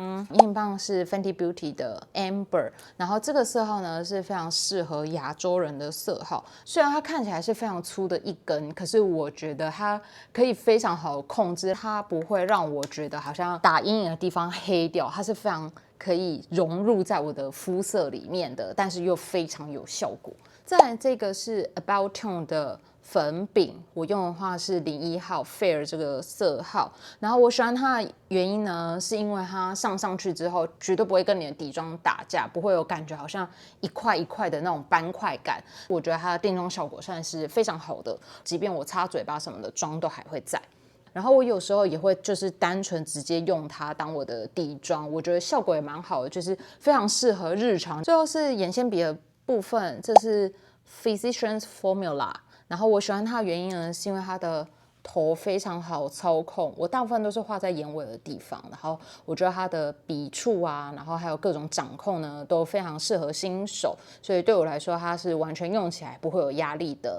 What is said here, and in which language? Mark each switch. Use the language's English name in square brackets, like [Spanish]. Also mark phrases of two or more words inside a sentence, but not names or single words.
[Chinese] 眼影棒是 Fenty Beauty 的 Amber， 然後這個色號呢是非常適合亞洲人的色號，雖然它看起來是非常粗的一根，可是我覺得它可以非常好的控制，它不會讓我覺得好像打陰影的地方黑掉，它是非常可以融入在我的膚色裡面的，但是又非常有效果。再來這個是 About Tone 的粉餅，我用的話是01號 Fair 這個色號，然後我喜歡它的原因呢，是因為它上去之後絕對不會跟你的底妝打架，不會有感覺好像一塊一塊的那種斑塊感。我覺得它的定妝效果算是非常好的，即便我擦嘴巴什麼的妝都還會在。然後我有時候也會就是單純直接用它當我的底妝，我覺得效果也蠻好的，就是非常適合日常。最後是眼線筆的部分，這是 Physicians Formula。然後我喜歡它的原因呢，是因為它的頭非常好操控，我大部分都是畫在眼尾的地方，然後我覺得它的筆觸啊，然後還有各種掌控呢，都非常適合新手，所以對我來說，它是完全用起来不會有壓力的。